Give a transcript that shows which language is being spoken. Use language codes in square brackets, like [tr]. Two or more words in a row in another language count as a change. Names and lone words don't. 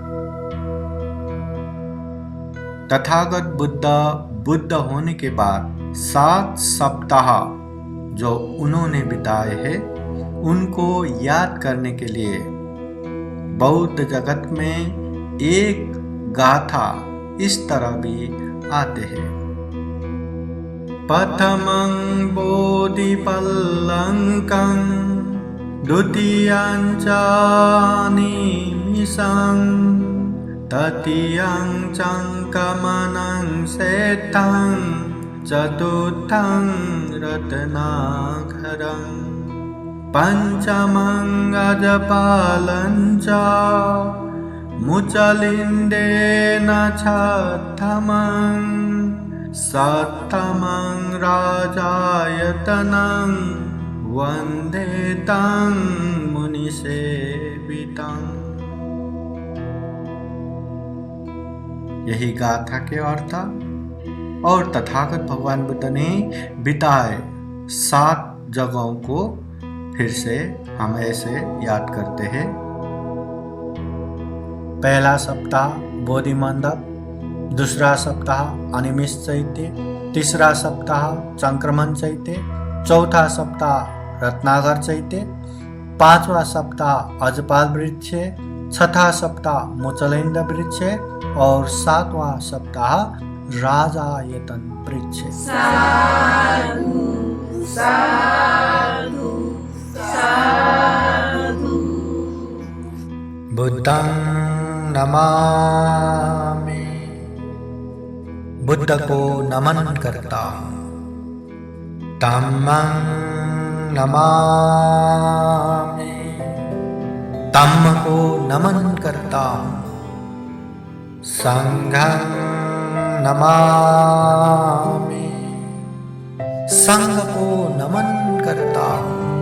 [hi] तथागत बुद्ध होने के बाद 7 सप्ताह जो उन्होंने बिताए हैं उनको याद करने के लिए बौद्ध जगत में एक गाथा इस तरह भी आते हैं। [pi] प्रथमं बोधिपल्लंकं द्वितीयं च निमिषं तृतीयं चङ्कमनं श्रेष्ठं चतुर्थं रत्नाकरं पंचमं अजपालं च मुचलिन्देन छठमं सप्तमं राजायतनं वन्दे तं मुनिसेवितं। [hi] यही गाथा के अर्थ और तथागत भगवान बुद्ध ने बिताए 7 जगहों को फिर से हम ऐसे याद करते हैं। पहला सप्ताह बोधि मंडप, दूसरा सप्ताह अनिमिष चैत्य, तीसरा सप्ताह संक्रमण चैत्य, चौथा सप्ताह रत्नागर चैत्य, पांचवा सप्ताह अजपाल वृक्ष, छठा सप्ताह मुचलिंद वृक्ष और सातवां सप्ताह राजायतन वृक्ष। [pi] साधु साधु साधु। बुद्धं नमामि, [hi] बुद्ध को नमन करता हूँ। [pi] धम्मं नमामि, [hi] धम्म को नमन करता हूँ। [pi] संघं नमामि, [hi] संघ को नमन करता हूँ।